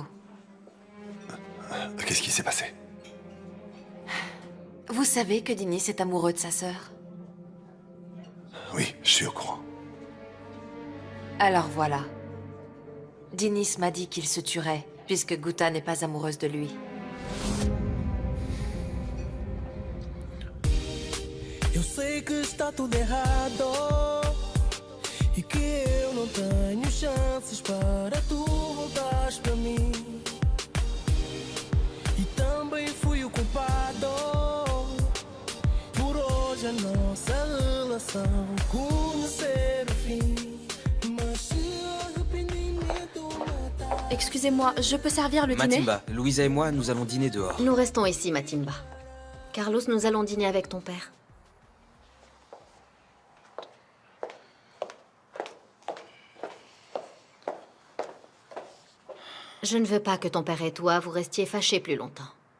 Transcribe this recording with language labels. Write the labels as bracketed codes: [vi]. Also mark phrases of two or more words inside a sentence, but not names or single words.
[fr] Qu'est-ce qui s'est passé? Vous savez que Dinis est amoureux de sa sœur? Oui, je suis au courant. Alors voilà. Dinis m'a dit qu'il se tuerait, puisque Gouta n'est pas amoureuse de lui. [pt] Eu sei que está tudo errado e que eu não tenho chances para tu voltares para mim. E também fui o culpado por hoje a nossa relação conhecer o fim. Mas se arrependimento matar. [fr] Excusez-moi, je peux servir le dîner? Matimba, Louisa et moi, nous allons dîner dehors. Nous restons ici, Matimba. Carlos, nous allons dîner avec ton père. Je ne veux pas que ton père et toi vous restiez fâchés plus longtemps.